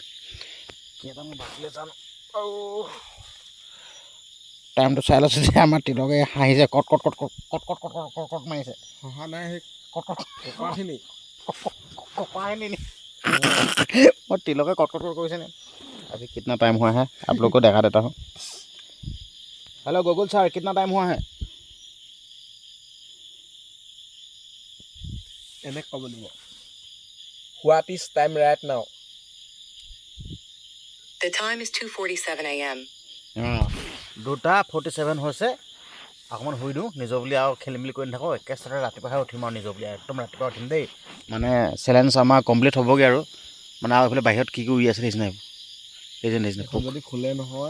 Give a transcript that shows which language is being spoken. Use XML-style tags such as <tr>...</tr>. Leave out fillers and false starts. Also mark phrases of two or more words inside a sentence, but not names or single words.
<as>কেইটানো বাজিলে জানো। টাইমটো চাই লৈছোঁ যে আমাৰ তিলকে হাঁহিছে, কট কট কট কট কট কট কট কট কট মাৰিছে। হহা নাই, সেই কট কট কপাখিনি কপাই নি মই তিলকে কট কট কৰিছে নি।</as> <hi>अभी कितना टाइम हुआ है आप लोग को दिखा देता हूँ। हेलो गूगल सर, कितना टाइम हुआ है?</hi> <as>এনেকৈ ক'ব লাগিব,</as> <en>what is time right now? The time is 2:47 a.m.</en> <as>2:47 হৈছে। অকণমান শুই দিওঁ নিজৰ বুলি আৰু খেলি মেলি কৰি নাথাকোঁ, একেচাতে ৰাতিপুৱাহে উঠিম আৰু নিজৰ বুলি, একদম ৰাতিপুৱা উঠিম দেই। মানে চেলেঞ্জ আমাৰ কমপ্লিট হ'বগৈ আৰু, মানে আৰু এইফালে বাহিৰত কি উৰি আছে নিচিনা এই যে নিচিনা যদি খোলে নহয়</as>